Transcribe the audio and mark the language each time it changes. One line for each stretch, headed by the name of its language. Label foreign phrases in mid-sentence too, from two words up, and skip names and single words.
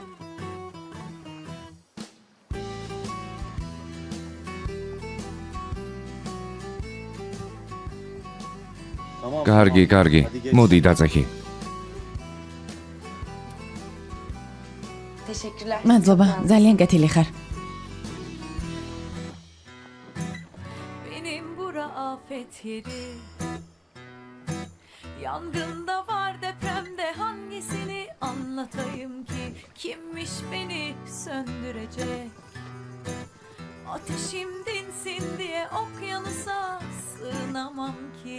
Georgian: კარგი, კარგი. მოდი დაწეხი.
Turkish: Teşekkürler.
Georgian: მადლობა, ძალიან კეთილი ხარ.
Turkish: Benim bura afet yeri. Yangında var depremde hangisini anlatayım ki? Kimmiş beni söndürecek? Ateşim dinsin diye okyanusa sığınamam ki.